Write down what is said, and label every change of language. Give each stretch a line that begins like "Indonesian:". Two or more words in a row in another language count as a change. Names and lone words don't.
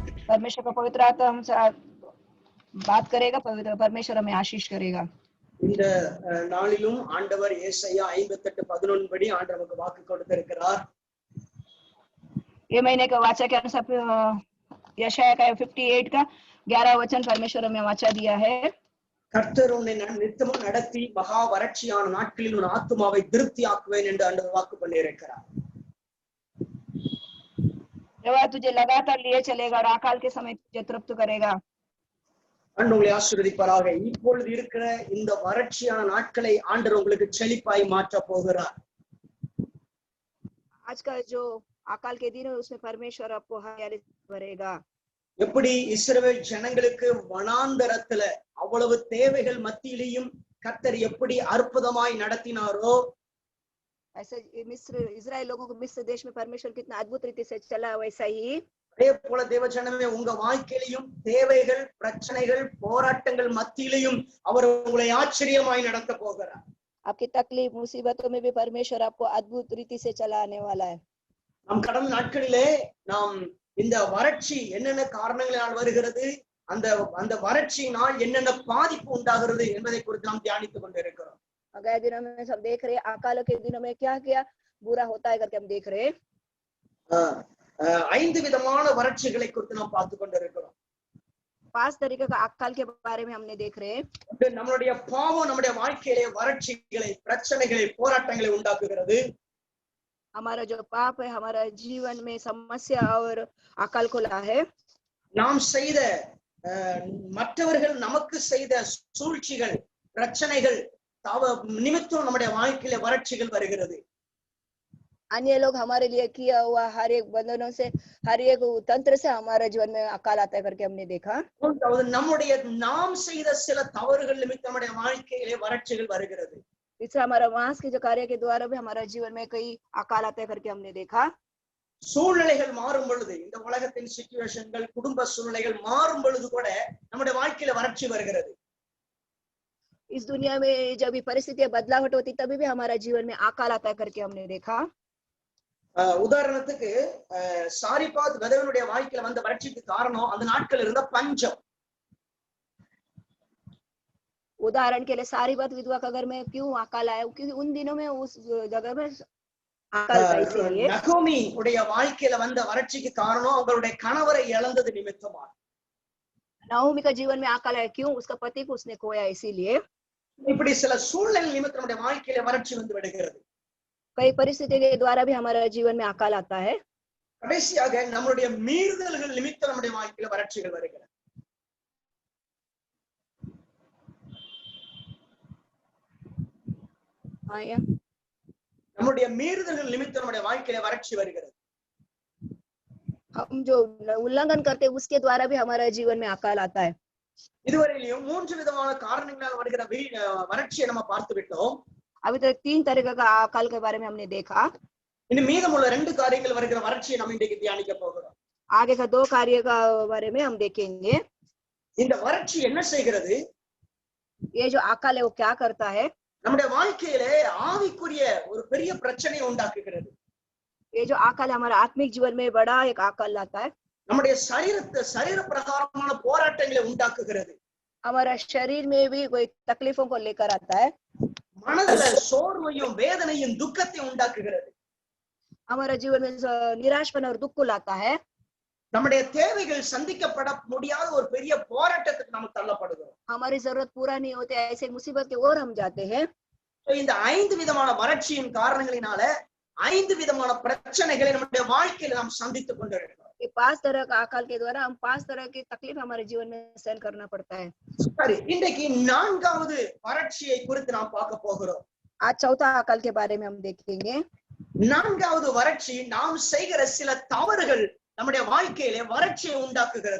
Hindi: परमेश्वर का पवित्र आत्मा हमसे बात करेगा, पवित्र परमेश्वर हमें आशीष करेगा।
Tamil: இந்த நாளிலும் ஆண்டவர் ஏசாயா 58:11 படி ஆண்டவர் நமக்கு வாக்கு கொடுத்திருக்கிறார்.
Hindi: ये महीने का वाचा के अनुसार यशाया का 58 का 11 वचन परमेश्वर हमें वाचा दिया है।
Tamil: கர்த்தர் உன்னை நித்தமும் நடத்தி மகா வறட்சியான நாட்களில் உன் ஆத்துமாவை திருப்தியாக்குவேன் என்று ஆண்டவர் வாக்கு பண்ணியிருக்கிறார்.
Hindi: यहोवा तुझे लगातार लिए चलेगा और अकाल के समय तुझे तृप्त करेगा।
Tamil: உங்களை ஆசீர்வதிப்பாராக. இப்பொழுது இருக்கிற இந்த வறட்சியான நாட்களை ஆண்டவர் உங்களுக்கு செழிப்பாய் மாற்ற போகிறார்.
Hindi: आज का जो अकाल के दिन है उसमें परमेश्वर आपको हरियाली भरेगा।
Tamil: எப்படி இஸ்ரவேல் ஜனங்களுக்கு வனாந்தரத்துல அவ்வளவு தேவைகள் மத்தியிலையும் கர்த்தர் எப்படி அற்புதமாய் நடத்தினாரோ,
Hindi: ऐसे मिस्र इजराइल लोगों को मिस्र देश में परमेश्वर कितना अद्भुत रीति से चला, वैसा ही
Tamil: அதே போல தேவ ஜனமே உங்க வாழ்க்கையிலையும் தேவைகள், பிரச்சனைகள், போராட்டங்கள் மத்தியிலையும் அவர் உங்களை ஆச்சரியமாய் நடத்த போகிறார்.
Hindi: आपकी तकलीफ मुसीबतों में भी परमेश्वर आपको अद्भुत रीति से चलाने वाला है।
Tamil: நம் கடந்த நாட்களிலே நாம் இந்த வறட்சி என்னென்ன காரணங்களால் வருகிறது, அந்த அந்த வறட்சியினால் என்னென்ன பாதிப்பு உண்டாகிறது என்பதை குறித்து நாம் தியானித்துக் கொண்டிருக்கிறோம்.
Hindi: गए दिनों में सब देख रहे, अकालों के दिनों में क्या क्या बुरा होता है करके हम देख रहे।
Tamil: 5 விதமான வறட்சிகளை குறித்து நாம் பார்த்து கொண்டிருக்கிறோம்.
Hindi: 5 तरीके का अकाल के बारे में हमने देख रहे।
Tamil: நம்மளுடைய பாவம் நம்முடைய வாழ்க்கையிலே வறட்சிகளை, பிரச்சனைகளை, போராட்டங்களை உண்டாக்குகிறது.
Hindi: हमारा जो पाप है हमारा जीवन में समस्या और अकाल को ला है।
Tamil: நாம் செய்த மற்றவர்கள் நமக்கு செய்த சூழ்ச்சிகள், பிரச்சனைகள் நிமித்தம் நம்முடைய வாழ்க்கையில வறட்சிகள் வருகிறது.
Hindi: अन्य लोग हमारे लिए किया हुआ हर एक बंधनों से, हर एक तंत्र से हमारे जीवन में अकाल आता है करके हमने देखा।
Tamil: நம்முடைய நாம் செய்த சில தவறுகள் நிமித்தம் நம்முடைய வாழ்க்கையிலே வறட்சிகள் வருகிறது.
Hindi: तीसरा हमारा मांस के जो कार्य के द्वारा भी हमारा जीवन में कई अकाल आता है करके हमने देखा।
Tamil: சூழ்நிலைகள் மாறும் பொழுது, இந்த உலகத்தின் சிச்சுவேஷன்கள், குடும்ப சூழ்நிலைகள் மாறும் பொழுது கூட நம்முடைய வாழ்க்கையில வறட்சி வருகிறது.
Hindi: इस दुनिया में जब भी परिस्थितियां बदलावट होती तभी भी हमारा जीवन में अकाल आता है करके हमने देखा।
Tamil: உதாரணத்துக்கு சாரிபாத் விதவனுடைய வாழ்க்கையில வந்த வறட்சிக்கு காரணம் அந்த நாட்கள் இருந்த பஞ்சம்.
Hindi: उदाहरण के लिए सारीबात विधवा का घर में क्यों अकाल आया, क्योंकि उन दिनों में उस जगह में अकाल था। इसलिए
Tamil: நகோமி உடைய வாழ்க்கையில வந்த வறட்சிக்கு காரணம் அவங்களுடைய கணவரை இழந்தது நிமித்தமா।
Hindi: नहोमी का जीवन में अकाल आया, क्यों? उसका पति को उसने खोया, इसीलिए।
Tamil: இப்படி சில சூழ்நிலை நிமித்தம் நம்முடைய வாழ்க்கையில வறட்சி வந்து விடுகிறது।
Hindi: कई परिस्थिति के द्वारा भी हमारे जीवन में अकाल आता है।
Tamil: கடைசியாக நம்மளுடைய மீறுதல்கள் நிமித்தம் நம்முடைய வாழ்க்கையில வறட்சிகள் வருகிறது। நம்முடைய மீறுதல்கள் நிமித்தம் நம்முடைய வாழ்க்கையில வறட்சி வருகிறது।
Hindi: हम जो उल्लंघन करते हैं उसके द्वारा भी हमारे जीवन में अकाल आता है।
Tamil: இதுவரையிலும் 3 விதமான காரணங்களால் வருகிற வறட்சியை நம்ம பார்த்து விட்டோம்।
Hindi: अभी तक 3 तरीके का अकाल के बारे में हमने देखा।
Tamil: இன்னும் மீதமுள்ள 2 காரியங்கள் வருகிற வறட்சியை நம்ம இன்றைக்கு தியானிக்க போகிறோம்।
Hindi: आगे का 2 कार्य का बारे में हम देखेंगे।
Tamil: இந்த வறட்சி என்ன செய்கிறது?
Hindi: ये जो अकाल है वो क्या करता है?
Tamil: நம்முடைய வாழ்க்கையிலே ஆவிக்குரிய ஒரு பெரிய பிரச்சனையை உண்டாக்குகிறது।
Hindi: ये जो अकाल हमारे आत्मिक जीवन में बड़ा एक अकाल लाता है।
Tamil: நம்முடைய சரீர பிரகாரமான போராட்டங்களை உண்டாக்குகிறது।
Hindi: हमारा शरीर में भी कोई तकलीफों को लेकर आता है।
Tamil: மனதில சோர்வையும் வேதனையும் துக்கத்தையும் உண்டாக்குகிறது।
Hindi: हमारा जीवन में निराशपन और दुख को लाता है।
Tamil: நம்முடைய தேவைகள் சந்திக்கப்பட முடியாத ஒரு பெரிய போராட்டத்துக்கு நாம் தள்ளப்படுகிறோம்।
Hindi: हमारी जरूरत पूरा नहीं होते, ऐसे मुसीबत के ओर हम जाते हैं।
Tamil: இந்த 5 விதமான வறட்சியின் காரணங்களினால 5 விதமான பிரச்சனைகளை நம்முடைய வாழ்க்கையில நாம் சந்தித்துக் கொண்டிருக்கிறோம்।
Hindi: ये 5 तरह का अकाल के द्वारा हम 5 तरह की तकलीफ हमारे जीवन में सहन करना पड़ता है।
Tamil: சரி, இன்றைக்கு 4வது வறட்சியை குறித்து நாம் பார்க்க போகிறோம்।
Hindi: आज चौथा अकाल के बारे में हम देखेंगे।
Tamil: 4வது வறட்சி நாம் செய்கிற சில தவறுகள் நம்முடைய வாழ்க்கையிலே வறட்சியை உண்டாக்குகிறது।